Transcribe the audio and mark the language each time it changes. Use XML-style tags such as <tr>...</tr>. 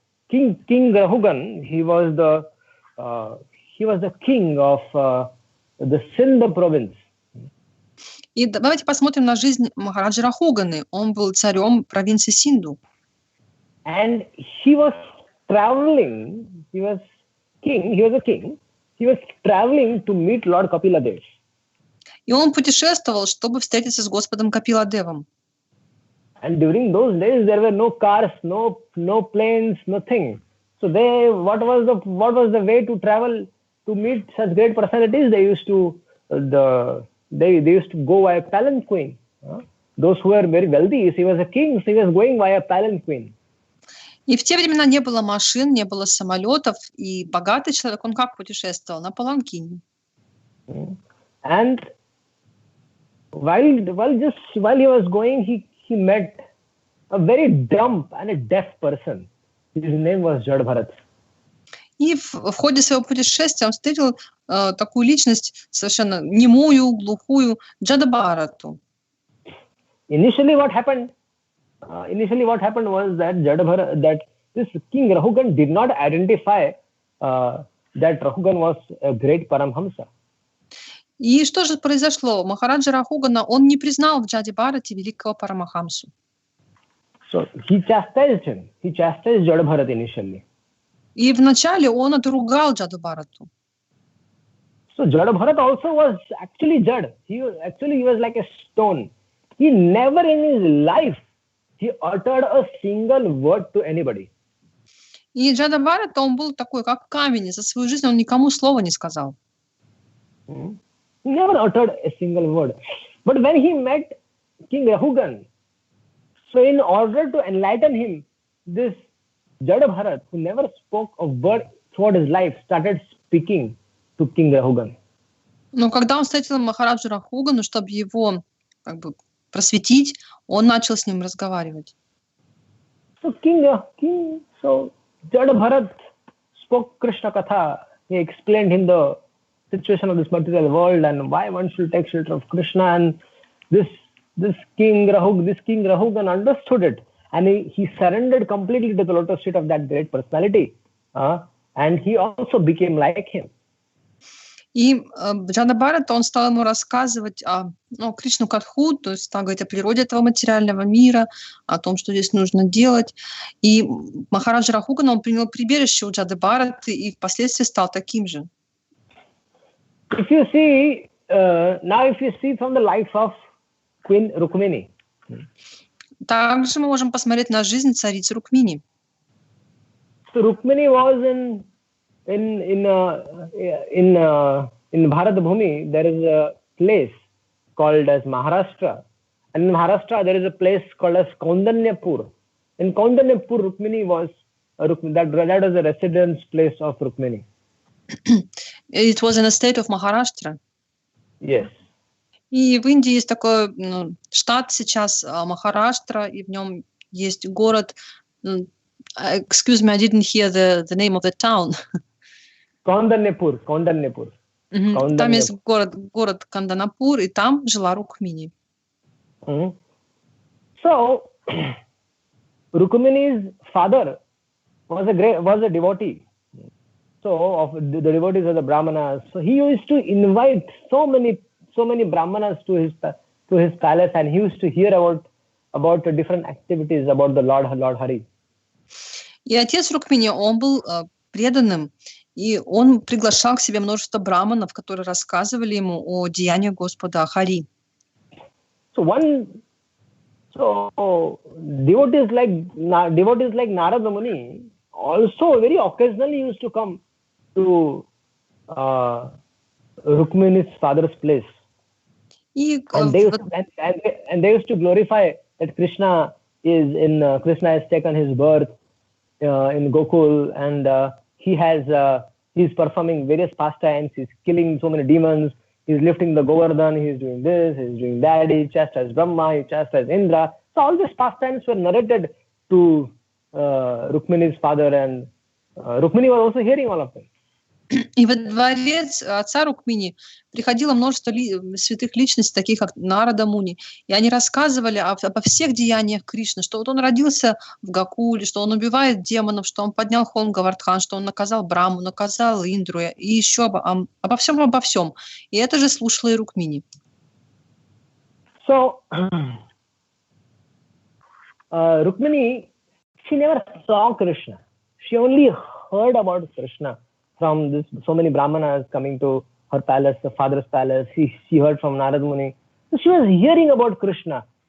<en>King Rahugan, he was the king of the Sindh province.</en> <ru>И давайте посмотрим на жизнь Махараджи Рахуганы. Он был царем провинции Синду.</ru> <en>And he was traveling. He was a king. He was traveling to meet Lord Kapila Dev.</en> <ru>И он путешествовал, чтобы встретиться с Господом Капиладевом.</ru> <en>And during those days, there were no cars, no planes, nothing. So what was the way to travel to meet such great personalities? They used to go by palanquin. those who were very wealthy, he was a king, so he was going via palanquin.</en> <ru>И в те времена не было машин, не было самолетов, и богатый человек, он как путешествовал? На паланкине.</ru> <en>And while he was going, he met a very dumb and a deaf person. His name was Jadbharat.</en> <ru>И в ходе своего путешествия он встретил такую личность совершенно немую, глухую, Джадабарату.</ru> <en>Initially, what happened was that this King Rahugan did not identify that Rahugan was a great Paramhamsa.</en> <ru>И что же произошло? Махараджа Рахугана, он не признал в Джади Бхарате великого Парамахамсу.</ru> <en>So he chastised him. He chastised Jadbharat initially.</en> <ru>И вначале он отругал Джаду Бхарату.</ru> <en>So Jadbharat also was actually Jad. He was like a stone. He never in his life he uttered a single word to anybody.</en> <ru>И Джада Бхарата, он был такой, как камень. За свою жизнь он никому слова не сказал.</ru> <en>He never uttered a single word. But when he met King Rahugan, so in order to enlighten him, this Jadbharat, who never spoke a word throughout his life, started speaking to King Rahugan.</en> <ru>Но когда он встретил Махараджу Рахугану, чтобы его как бы просветить, он начал с ним разговаривать.</ru> <en>So Jadbharat spoke Krishna Katha. He explained him the situation of this material world and why one should take shelter of Krishna. And this King Rahugan understood it, and he surrendered completely to the lotus feet of that great personality, and he also became like him.</en> <ru>И Джада Бхарата, он стал ему рассказывать о Кришну Катху, то есть стал говорить о природе этого материального мира, о том, что здесь нужно делать. И Махараджа Рахуган, он принял прибежище у Джады Бхараты и впоследствии стал таким же.</ru> <en>If you see from the life of Queen Rukmini.</en> <ru>Также мы можем посмотреть на жизнь царицы Рукмини.</ru> <en>So Rukmini was in Bharat Bhumi, there is a place called as Maharashtra, and in Maharashtra there is a place called as Kaundanyapur. In Kaundanyapur, Rukmini was that was the residence place of Rukmini. It was in the state of Maharashtra. Yes.</en> <ru>И в Индии есть такой штат сейчас Махараштра, и в нем есть город.</ru> <en>Excuse me, I didn't hear the name of the town. Kaundanyapur.</en> <ru>Там есть город Канданапур, и там жила Рукмини.</ru> <en>So, Rukmini's father was a devotee. So, of the devotees of the Brahmanas. So he used to invite so many Brahmanas to his palace, and he used to hear about the different activities about the Lord Hari.</en> <ru>И отец Рукмини, он был преданным, и он приглашал к себе множество браманов, которые рассказывали ему о деяниях Господа Хари.</ru> <en>So devotees like Narada Muni also very occasionally used to come to Rukmini's father's place. And they used to glorify that Krishna has taken his birth in Gokul, and he's performing various pastimes. He's killing so many demons. He's lifting the Govardhan. He's doing this. He's doing that. He chastised Brahma. He chastised Indra. So all these pastimes were narrated to Rukmini's father, and Rukmini was also hearing all of them.</en> <ru>И во дворец отца Рукмини приходило множество святых личностей, таких как Нарада Муни, и они рассказывали обо всех деяниях Кришны, что вот он родился в Гакуле, что он убивает демонов, что он поднял холм Гавардхан, что он наказал Браму, наказал Индру, и еще обо всем. И это же слушала и Рукмини.</ru> <en>So, Rukmini, she never saw Krishna. She only heard about Krishna from so many Brahmanas coming to her palace, the father's palace. She heard from Narada Muni. So she was hearing about Krishna.</en>